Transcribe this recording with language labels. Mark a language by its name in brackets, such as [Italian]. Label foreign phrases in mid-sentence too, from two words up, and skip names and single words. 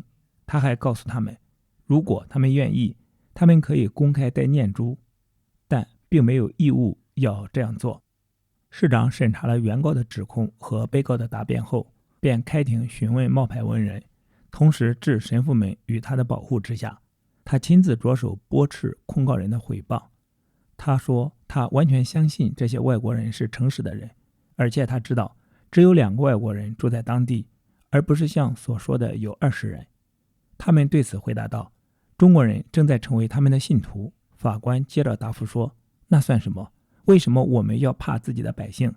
[Chinese] 他還告訴他們，如果他們願意，他們可以公開戴念珠，但並沒有義務要這樣做。市長審查了原告的指控和被告的答辯後，便開庭詢問冒牌文人，同時置神父們於他的保護之下。他親自着手駁斥控告人的誹謗。他說他完全相信這些外國人是誠實的人，而且他知道只有2個外國人住在當地，而不是像所說的有20人。他們对此回答道，中國人正在成為他們的信徒。法官接着答复說，那算什麼？為什麼我們要怕自己的百姓？